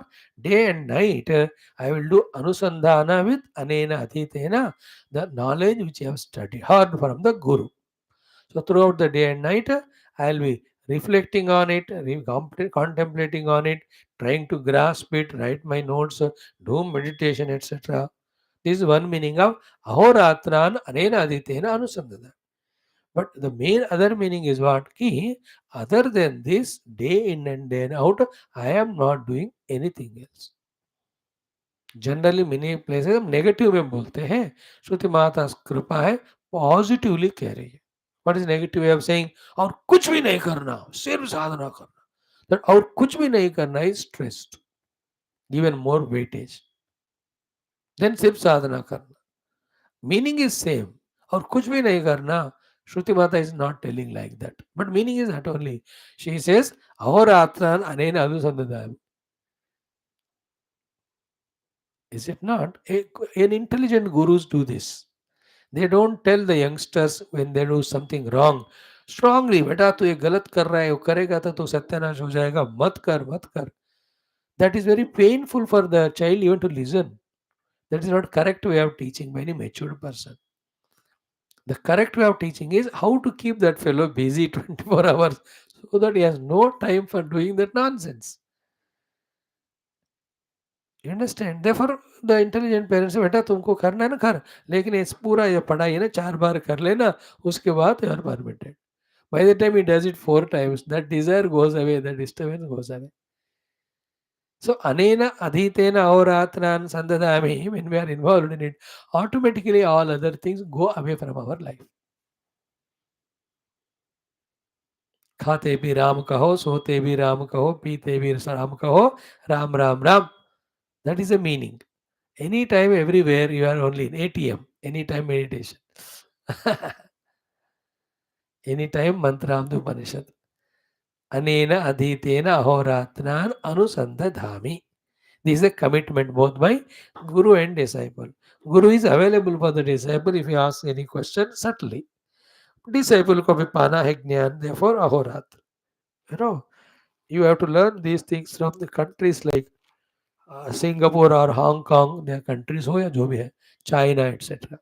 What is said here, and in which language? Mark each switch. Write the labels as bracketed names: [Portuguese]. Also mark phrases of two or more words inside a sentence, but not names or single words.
[English] Day and night I will do anusandhana with [Sanskrit] anena adhitena, [English] the knowledge which I have studied, heard from the Guru. So throughout the day and night I will be reflecting on it, contemplating on it, trying to grasp it, write my notes, do meditation, etc. This is one meaning of [Sanskrit] ahoratran anena adhitena anusandhana. [English] But the main other meaning is what? Ki, other than this, day in and day out, I am not doing anything else. generally many places [Hindi] हम नेगेटिव में बोलते हैं, श्रुति माता कृपा है पॉजिटिवली कह रही है. [English] what is negative way of saying? [Hindi] और कुछ भी नहीं करना, सिर्फ साधना करना. दैट और कुछ भी नहीं करना [English] is stressed, given more weightage than [Hindi] सिर्फ साधना करना. [English] meaning is same. [Hindi] और कुछ भी नहीं करना, श्रुति माता [English] is not telling like that, but meaning is that only. She says [Sanskrit] ahoratran anena anusandadami. [English] Is it not? An intelligent gurus do this. They don't tell the youngsters when they do something wrong strongly, [Hindi] बेटा तू ये गलत कर रहा है, वो करेगा तो तू सत्यानाश हो जाएगा, मत कर मत कर. [English] That is very painful for the child even to listen. That is not correct way of teaching by any matured person. The correct way of teaching is how to keep that fellow busy 24 hours so that he has no time for doing that nonsense. You understand? Therefore, the intelligent parents say, [Hindi] बेटा तुमको करना है ना कर, लेकिन इस पूरा ये पढ़ाई है ना 4 बार कर लेना, उसके बाद [English] you are permitted. By the time he does it 4 times, that desire goes away, that disturbance goes away. So, [Sanskrit] anena adhitena ahoratran sandadami, [English] when we are involved in it, automatically all other things go away from our life. [Hindi] खाते भी राम कहो, सोते भी राम कहो, पीते भी राम कहो, राम राम राम. [English] That is the meaning. Anytime, everywhere, you are only in ATM. Anytime meditation. Anytime mantra Upanishad. [Sanskrit] Anena adhitena ahoratran anusandadhami. [English] This is a commitment both by Guru and disciple. Guru is available for the disciple if you ask any question, certainly. [Hindi] Disciple को भी पाना है ज्ञान, therefore ahorat. [English] You know, you have to learn these things from the countries like Singapore or Hong Kong, their countries [Hindi] हो या जो भी है, [English] China, etc.